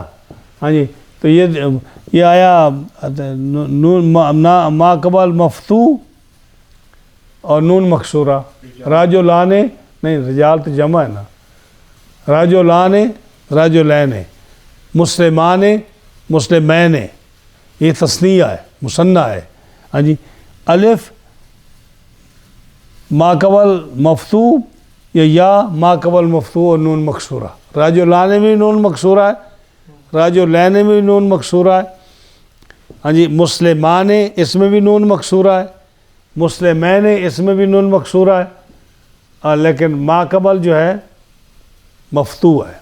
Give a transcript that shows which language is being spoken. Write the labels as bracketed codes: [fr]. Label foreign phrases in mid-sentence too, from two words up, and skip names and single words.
[ur] ہاں جی تو یہ آیا نون ما قبل مفتوح اور نون مکسورہ. راجولان نہیں, رجال تو جمع ہے نا. راجولان, راجولین. مسلمان, مسلمین. یہ تثنیہ ہے, مثنی ہے. ہاں جی الف ما قبل مفتوح یا ما قبل مفتوح اور نون مکسورہ. راجولان میں نون مکسورہ ہے, راجولین میں نون مکسورہ ہے. ہاں جی مسلمان اس میں بھی نون مکسورہ ہے, مسلمین اس میں بھی نون مکسورہ ہے, لیکن ما قبل جو ہے مفتوح ہے.